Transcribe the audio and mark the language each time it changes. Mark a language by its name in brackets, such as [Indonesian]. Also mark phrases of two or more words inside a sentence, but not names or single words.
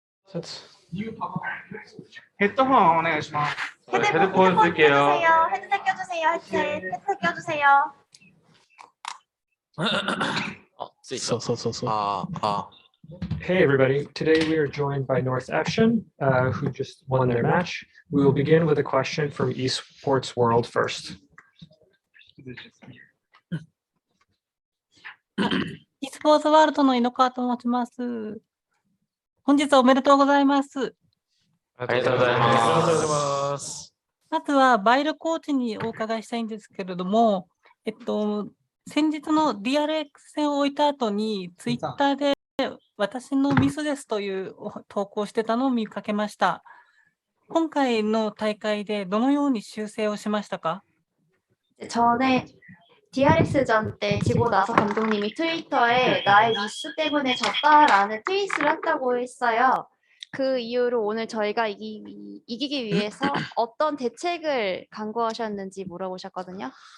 [Japanese] 헤드폰 お願いします。 [Korean] 헤드폰 껴주세요. 헤드셋 껴주세요. 헤드셋 껴주세요. [English] Hey everybody, today we are joined by Northeption, who just won their match. We will begin with a question from Esports World first. [Japanese] e スポーツワールドの猪川と申します。本日はおめでとうございます。ありがとうございます。まずはバイルコーチにお伺いしたいんですけれども、先日の DRX 戦を終えた後にツイッターで私のミスですという投稿してたのを見かけました。今回の大会でどのように修正をしましたか？ [Korean] 전에 DRX전 때 지고 나서 감독님이 트위터에 나의 미스 때문에 졌다라는 트윗을 한다고 했어요. 그 이후로 오늘 저희가 이기기 위해서 어떤 대책을 강구하셨는지 물어보셨거든요.